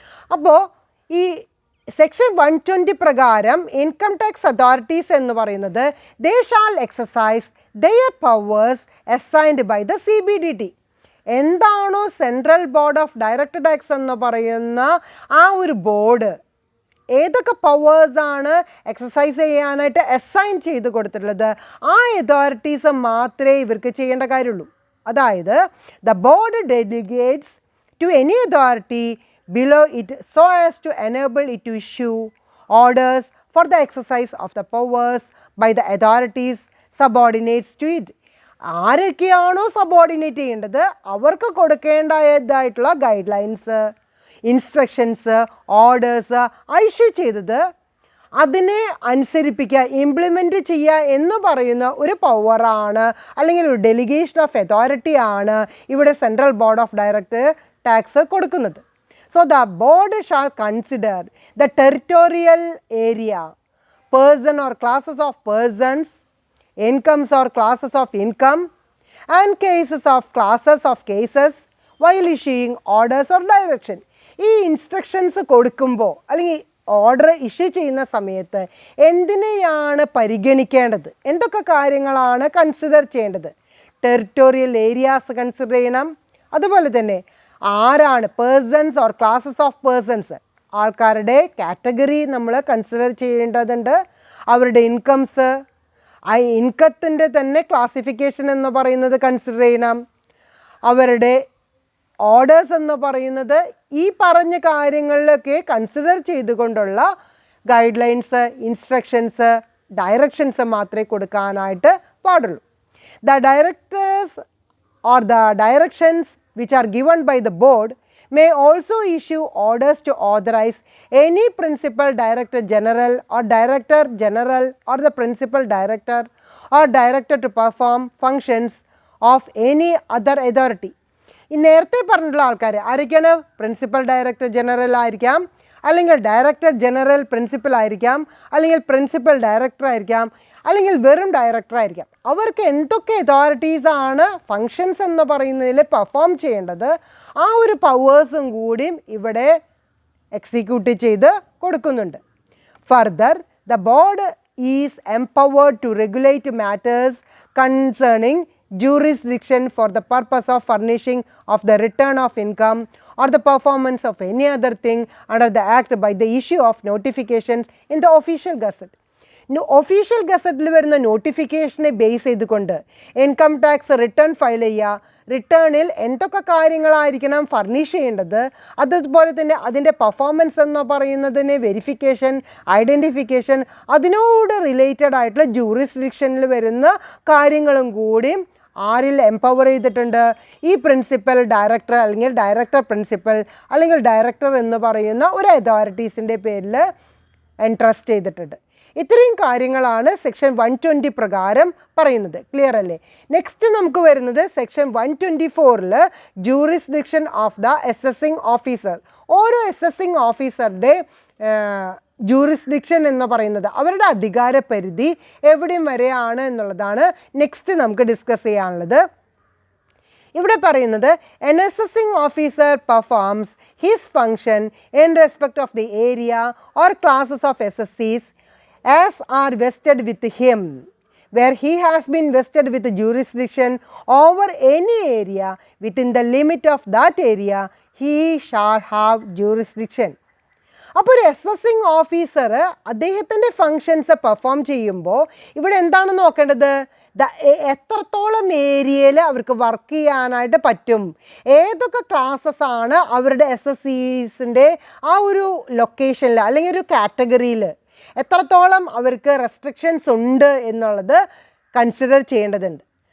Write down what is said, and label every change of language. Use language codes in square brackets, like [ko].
[ml] അപ്പോൾ ഈ സെക്ഷൻ 120 പ്രകാരം ഇൻകം ടാക്സ് അതോറിറ്റീസ് എന്ന് പറയുന്നത് [en] They shall exercise their powers assigned by the CBDT. [ml] എന്താണോ central board of direct tax എന്ന് പറയുന്ന ആ ഒരു ബോർഡ് ഏതൊക്കെ പവേഴ്സാണ് എക്സസൈസ് ചെയ്യാനായിട്ട് അസൈൻ ചെയ്ത് കൊടുത്തിട്ടുള്ളത്, ആ അതോറിറ്റീസ് മാത്രമേ ഇവർക്ക് ചെയ്യേണ്ട കാര്യമുള്ളൂ. [en] അതായത് the board delegates to any authority below it so as to enable it to issue orders for the exercise of the powers by the authorities subordinates to it. [ml] ആരൊക്കെയാണോ subordinate ചെയ്യേണ്ടത് അവർക്ക് കൊടുക്കേണ്ടതായിട്ടുള്ള guide lines, instructions, orders issue ചെയ്തത് അതിനെ അനുസരിപ്പിക്കുക, implement ചെയ്യുക എന്ന് പറയുന്ന ഒരു പവറാണ് അല്ലെങ്കിൽ ഒരു ഡെലിഗേഷൻ ഓഫ് അതോറിറ്റിയാണ് ഇവിടെ central board of direct tax കൊടുക്കുന്നത്. [en] So the board shall consider the territorial area, person or classes of persons, incomes or classes of income, and cases of classes of cases while issuing orders or direction. [ml] ഈ instructions കൊടുക്കുമ്പോൾ അല്ലെങ്കിൽ order issue ചെയ്യുന്ന സമയത്ത് എന്തിനെയാണ് പരിഗണിക്കേണ്ടത്, എന്തൊക്കെ കാര്യങ്ങളാണ് consider ചെയ്യേണ്ടത്? ടെറിട്ടോറിയൽ ഏരിയാസ് കൺസിഡർ ചെയ്യണം. അതുപോലെ തന്നെ ആരാണ് persons or classes of persons, ആൾക്കാരുടെ കാറ്റഗറി നമ്മൾ കൺസിഡർ ചെയ്യേണ്ടതുണ്ട്. അവരുടെ ഇൻകംസ്, ആ ഇൻകത്തിൻ്റെ തന്നെ ക്ലാസിഫിക്കേഷൻ എന്ന് പറയുന്നത് കൺസിഡർ ചെയ്യണം. അവരുടെ ഓർഡേഴ്സ് എന്ന് പറയുന്നത് ഈ പറഞ്ഞ കാര്യങ്ങളിലൊക്കെ കൺസിഡർ ചെയ്തുകൊണ്ടുള്ള ഗൈഡ് ലൈൻസ്, ഇൻസ്ട്രക്ഷൻസ്, ഡയറക്ഷൻസ് മാത്രമേ കൊടുക്കാനായിട്ട് പാടുള്ളൂ. [en] The directors or the directions which are given by the board may also issue orders to authorize any principal director general or director general or the principal director or director to perform functions of any other authority. [ml] ഈ നേരത്തെ പറഞ്ഞിട്ടുള്ള ആൾക്കാർ ആരൊക്കെയാണ്? Principal director general ആയിരിക്കാം, അല്ലെങ്കിൽ director general principal ആയിരിക്കാം, അല്ലെങ്കിൽ principal director ആയിരിക്കാം, അല്ലെങ്കിൽ വെറും ഡയറക്ടർ ആയിരിക്കാം. അവർക്ക് എന്തൊക്കെ അതോറിറ്റീസാണ് ഫങ്ഷൻസ് എന്ന് പറയുന്നതിൽ പെർഫോം ചെയ്യേണ്ടത്, ആ ഒരു പവേഴ്സും കൂടിയും ഇവിടെ എക്സിക്യൂട്ട് ചെയ്ത് കൊടുക്കുന്നുണ്ട്. [en] Further the board is empowered to regulate matters concerning jurisdiction for the purpose of furnishing of the return of income or the performance of any other thing under the act by the issue of notifications in the official gazette. [ml] Official ഗസറ്റിൽ വരുന്ന നോട്ടിഫിക്കേഷനെ base ചെയ്തുകൊണ്ട് income tax return file ചെയ്യുക, റിട്ടേണിൽ എന്തൊക്കെ കാര്യങ്ങളായിരിക്കണം furnish ചെയ്യേണ്ടത്, അതുപോലെ തന്നെ അതിൻ്റെ performance എന്ന് പറയുന്നതിന് വെരിഫിക്കേഷൻ, ഐഡൻറ്റിഫിക്കേഷൻ, അതിനോട് റിലേറ്റഡ് ആയിട്ടുള്ള ജൂറിസ്ഡിക്ഷനിൽ വരുന്ന കാര്യങ്ങളും കൂടിയും ആരിൽ എംപവർ ചെയ്തിട്ടുണ്ട്? ഈ പ്രിൻസിപ്പൽ ഡയറക്ടർ അല്ലെങ്കിൽ ഡയറക്ടർ പ്രിൻസിപ്പൽ അല്ലെങ്കിൽ ഡയറക്ടർ എന്ന് പറയുന്ന ഒരു അതോറിറ്റീസിൻ്റെ പേരിൽ എൻട്രസ്റ്റ് ചെയ്തിട്ടുണ്ട്. ഇത്രയും കാര്യങ്ങളാണ് സെക്ഷൻ 120 പ്രകാരം പറയുന്നത്. ക്ലിയർ അല്ലേ? നെക്സ്റ്റ് നമുക്ക് വരുന്നത് section 124 jurisdiction of the assessing officer. ഓരോ അസസിങ് ഓഫീസറുടെ ജൂറിസ്ഡിക്ഷൻ എന്ന് പറയുന്നത് അവരുടെ അധികാര പരിധി എവിടെയും വരെയാണ് എന്നുള്ളതാണ് നെക്സ്റ്റ് നമുക്ക് ഡിസ്കസ് ചെയ്യാനുള്ളത്. ഇവിടെ പറയുന്നത് [en] an assessing officer performs his function in respect of the area or classes of assessees as are vested with him, where he has been vested with jurisdiction over any area within the limit of that area, he shall have jurisdiction. [ml] അപ്പോൾ ഒരു assessing officer അദ്ദേഹത്തിൻ്റെ functions perform ചെയ്യുമ്പോൾ ഇവിടെ എന്താണ് നോക്കേണ്ടത്? എത്രത്തോളം ഏരിയയിൽ അവർക്ക് വർക്ക് ചെയ്യാനായിട്ട് പറ്റും, ഏതൊക്കെ ക്ലാസ്സസ് ആണ് അവരുടെ SSCസിൻ്റെ ആ ഒരു ലൊക്കേഷനിൽ അല്ലെങ്കിൽ ഒരു കാറ്റഗറിയിൽ എത്രത്തോളം അവർക്ക് റെസ്ട്രിക്ഷൻസ് ഉണ്ട് എന്നുള്ളത് കൺസിഡർ ചെയ്യേണ്ടതുണ്ട്.